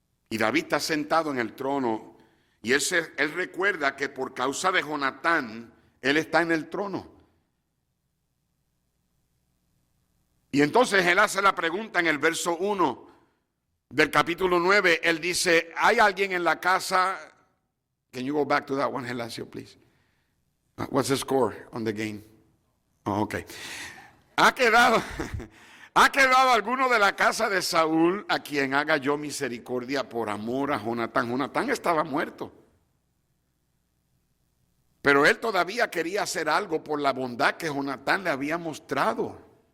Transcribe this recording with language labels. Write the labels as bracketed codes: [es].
[es] Y David está sentado en el trono. Y él recuerda que por causa de Jonatán, él está en el trono. Y entonces él hace la pregunta en el verso 1. Del capítulo 9, él dice, ¿hay alguien en la casa? [en] Can you go back to that one, Gelasio, please? What's the score on the game? Oh, okay. [es] ¿Ha quedado alguno de la casa de Saúl a quien haga yo misericordia por amor a Jonatán? Jonatán estaba muerto. Pero él todavía quería hacer algo por la bondad que Jonatán le había mostrado.